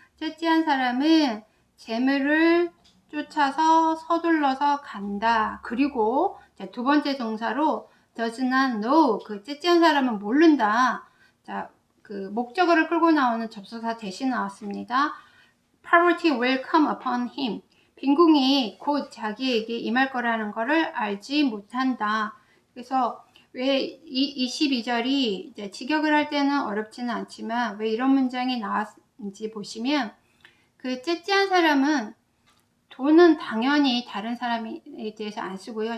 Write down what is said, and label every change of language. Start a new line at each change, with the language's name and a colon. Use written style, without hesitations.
Korean: 찌찌한 사람은 재물을 쫓아서 서둘러서 간다. 그리고 두 번째 동사로
English: does not know,
Korean: 그 찌찌한 사람은 모른다. 자, 그 목적어를 끌고 나오는 접속사 대신 나왔습니다.
English: Poverty will come upon him.
Korean: 빈궁이 곧 자기에게 임할 거라는 것을 알지 못한다. 그래서 왜 이 22절이 이제 직역을 할 때는 어렵지는 않지만 왜 이런 문장이 나왔는지 보시면, 그 찌찌한 사람은 돈은 당연히 다른 사람에 대해서 안 쓰고요.